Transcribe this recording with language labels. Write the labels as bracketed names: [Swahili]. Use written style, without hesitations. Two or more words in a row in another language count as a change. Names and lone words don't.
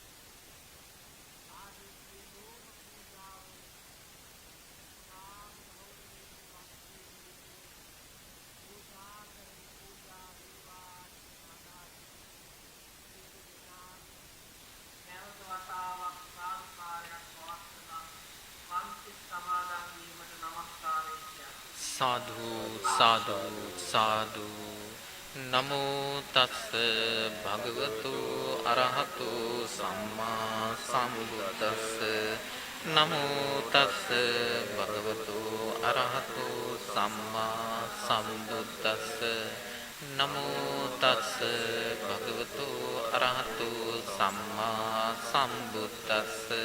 [Sinhala] ආදී සියලුම පූජාවල නාම ගෞරවයෙන් වස්තුවේ පූජා කරන පූජා වේවා සදායි සියලු දෙනාම නැවත වතාවක් සාදුකාරයක් පවත්වලා පන්ති සමාදන් වීමට නමස්කාරය කියනවා. [Pali] සාදු සාදු සාදු නමෝ තස්ස භගවතු අරහතු සම්මා සම්බුද්දස්ස නමෝ තස්ස භගවතු අරහතු සම්මා සම්බුද්දස්ස නමෝ තස්ස භගවතු අරහතු සම්මා සම්බුද්දස්ස